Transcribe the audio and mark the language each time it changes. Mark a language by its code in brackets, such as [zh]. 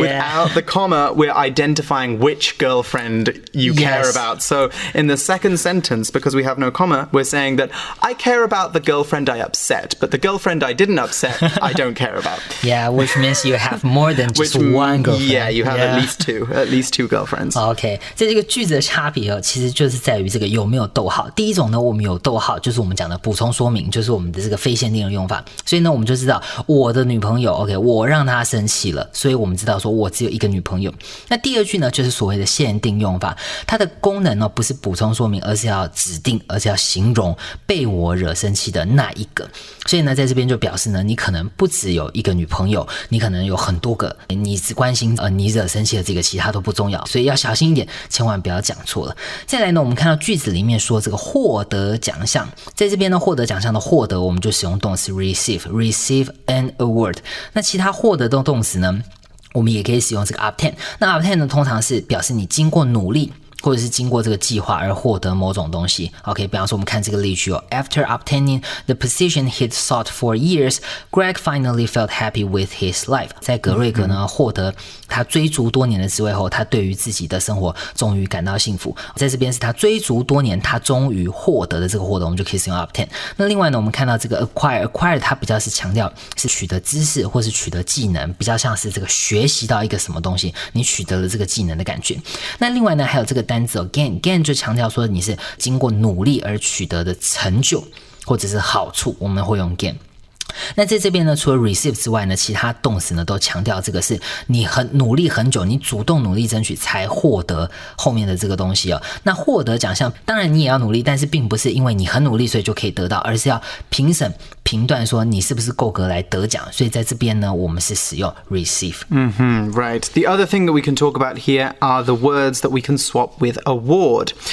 [en] Without the comma, we're identifying which girlfriend you care about. So in the second sentence, because we have no comma, we're saying that I care about the girlfriend I upset, but the girlfriend I didn't upset, I don't care about. Yeah, which means you have more than just one girlfriend. Yeah, you have at least two girlfriends. [zh] OK， 在这个句子的差别哦，其实就是在于这个有没有逗号。第一种呢，我们有逗号，就是我们讲的补充说明，就是我们的这个非限定的用法。所以呢，我们就知道我的女朋友 OK， 我让她生气了，所以我们知道说我只有一个女朋友。那第二句呢，就是所谓的限定用法，它的功能呢不是补充说明，而是要指定，而是要形容被我惹生气的那一个。所以呢，在这边就表示呢，你可能不只有一个女朋友，你可能有很多个，你只关心你惹生气的这个，其他都不重要，所以要小心一点，千万不要讲错了。再来呢，我们看到句子里面说这个获得奖项，在这边呢，获得奖项的获得，我们就使用动词 receive an award。那其他获得的动词呢，我们也可以使用这个 obtain。那 obtain 呢，通常是表示你经过努力或者是经过这个计划而获得某种东西。 [en] OK， [zh] 比方说我们看这个例句哦 [en] After obtaining the position he'd sought for years, Greg finally felt happy with his life. [zh] 在格瑞格呢获得他追逐多年的职位后，他对于自己的生活终于感到幸福。在这边是他追逐多年他终于获得的这个获得，我们就可以使用 obtain。那另外呢我们看到这个 acquire 它比较是强调是取得知识或是取得技能，比较像是这个学习到一个什么东西，你取得了这个技能的感觉。那另外呢还有这个单字gain 就强调说你是经过努力而取得的成就或者是好处，我们会用 gain。那在这边呢除了 receive 之外呢，其他动词呢都强调这个是你很努力很久，你主动努力争取才获得后面的这个东西哦。那获得奖项当然你也要努力，但是并不是因为你很努力所以就可以得到，而是要评审评断说你是不是够格来得奖，所以在这边呢我们是使用 receive。 [en] Right. The other thing that we can talk about here are the words that we can swap with award.